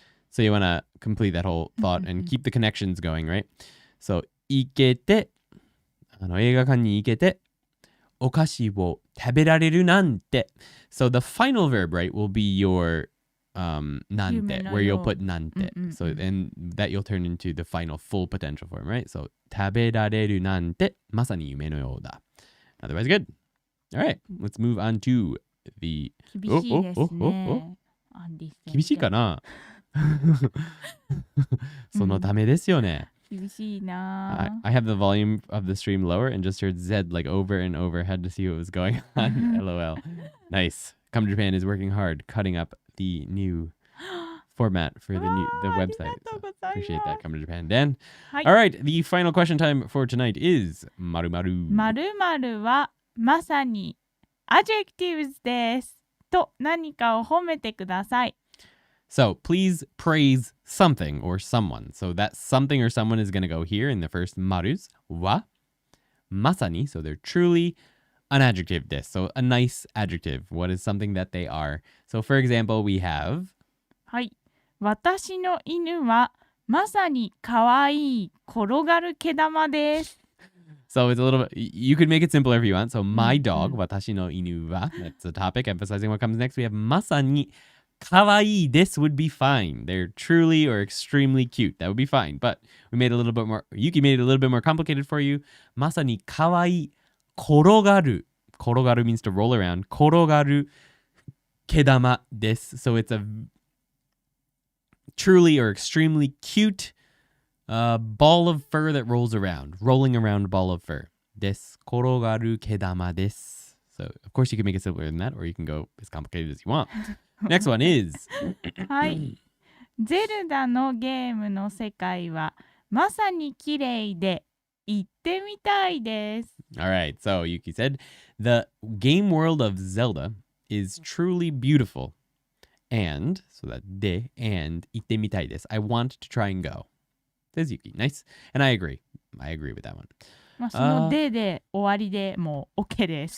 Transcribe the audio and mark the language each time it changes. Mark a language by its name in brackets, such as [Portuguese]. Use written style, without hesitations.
[English] So you want to complete that whole thought and keep the connections going, right? [Japanese] So 行けて、映画館に行けて、お菓子を食べられるなんて。 [English] So the final verb, right, will be your なんて, where you'll put なんて. So and that you'll turn into the final full potential form, right? [Japanese] So 食べられるなんて、まさに夢のようだ. [English] Otherwise, good. All right, let's move on to the... [Japanese] 厳しいですね。厳しいかなそのためですよね。厳しいな。 [English] I have the volume of the stream lower and just heard Z like over and over. Had to see what was going on. LOL. Nice. Come to Japan is working hard cutting up the new format for the website. So appreciate that. Come to Japan, Dan. All right. The final question time for tonight is 〇〇。 [Japanese] 〇〇はまさに adjectives です。と何かを褒めてください。 [English] So please praise something or someone. So that something or someone is going to go here in the first marus. [Japanese] Wa, masani. [English] So they're truly an adjective this. So a nice adjective. What is something that they are? So for example, we have... [Japanese] はい。私の犬はまさに可愛い転がる毛玉です。 [English] So it's a little bit, you could make it simpler if you want. So my dog, [Japanese] watashi no inu wa, [English] that's the topic, emphasizing what comes next. We have [Japanese] masani kawaii desu [English] would be fine. They're truly or extremely cute. That would be fine. But we made it a little bit more, Yuki made it a little bit more complicated for you. [Japanese] Masani kawaii korogaru. [English] Korogaru means to roll around. [Japanese] Korogaru kedama desu. [English] So it's a truly or extremely cute ball of fur that rolls around. Rolling around ball of fur. Desu. [Japanese] Korogaru kedama desu. [English] So, of course, you can make it simpler than that, or you can go as complicated as you want. Next one is... [Japanese] はい。ゼルダのゲームの世界はまさに綺麗で行ってみたいです。 [English] All right, so Yuki said, the game world of Zelda is truly beautiful. And, so that de, and [Japanese] 行ってみたいです. [English] I want to try and go. Says Yuki. Nice. And I agree. I agree with that one. [Japanese] まあ、そのでで終わりでもう OK です。